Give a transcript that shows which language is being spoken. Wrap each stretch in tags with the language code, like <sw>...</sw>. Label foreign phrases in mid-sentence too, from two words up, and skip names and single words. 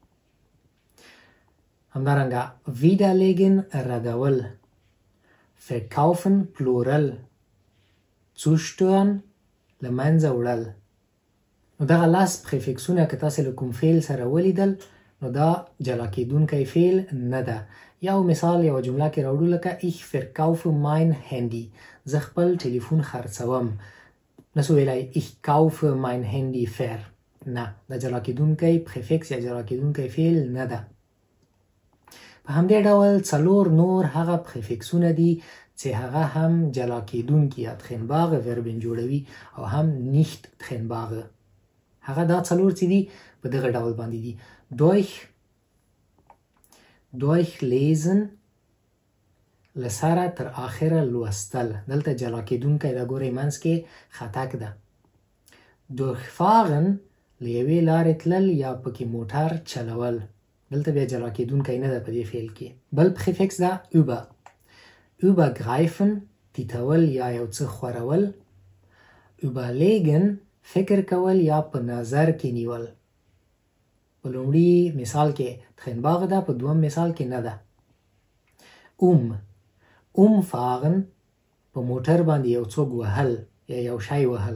<ps>همدارنګه widerlegen ردول، verkaufen پلورل، zustören له منځه وړل. نو دغه لاس پریفکسونه که تاسو له کوم فعل سره ولیدل نو دا جلا کېدونکی فعل نه ده. یو مثال یو جمله کې راوړو لکه</ps> <de>ich verkaufe mein Handy،</de> <ps>زه خپل ټلیفون خرڅوم. نسو ویلای</ps> <de>ich kaufe mein Handy ver،</de> <ps>نه، دا جلا کېدونکی پریفکس یا جلا کېدونکی فعل نه ده. په همدې ډول 4 نور هغه پریفکسونه دي چې هغه هم جلا کېدونکي یا تخنباغه وربن جوړوي او هم nicht تخنباغه. هغه دا 4 چې دي په دغه ډول باندې دي: durchlesen لسره تر آخره لوستل، دلته جلا کېدونکی دا ګورئ منځ کې خطک ده. durchfahren له یوې لارې تلل یا پکې موټر چلول، دلته بیا جلا کېدونکی نه ده په دې فعل کې. بل پریفکس ده über، übergreifen تیتول یا یو څه خورول، überlegen فکر کول یا په نظر کې نیول. په لومړي مثال کې تخنباغ ده، په دوم مثال کې نه ده. umfahren په موټر باندې یو څوک وهل یا یو شی وهل.</ps>